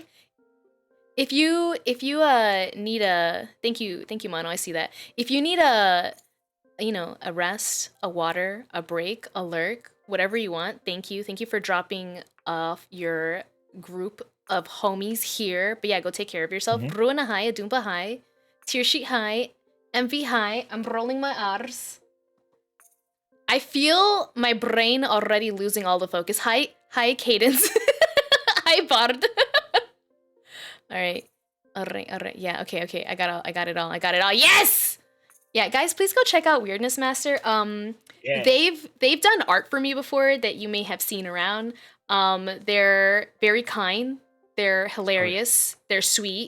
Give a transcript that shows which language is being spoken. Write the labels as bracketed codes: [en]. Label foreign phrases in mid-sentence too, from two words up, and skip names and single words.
[en] If you need a thank you Mono, I see that. If you need a rest, a water, a break, a lurk, whatever you want, thank you for dropping off your group of homies here. But yeah, go take care of yourself. Ruina hi, Adumpa hi, Tear Sheet hi, Envy hi. I'm rolling my R's. I feel my brain already losing all the focus. Hi Cadence. Hi Bard. All right. Yeah, okay. I got it all. Yes! Yeah, guys, please go check out Weirdness Master. Yeah. They've done art for me before that you may have seen around. They're very kind. They're hilarious. They're sweet.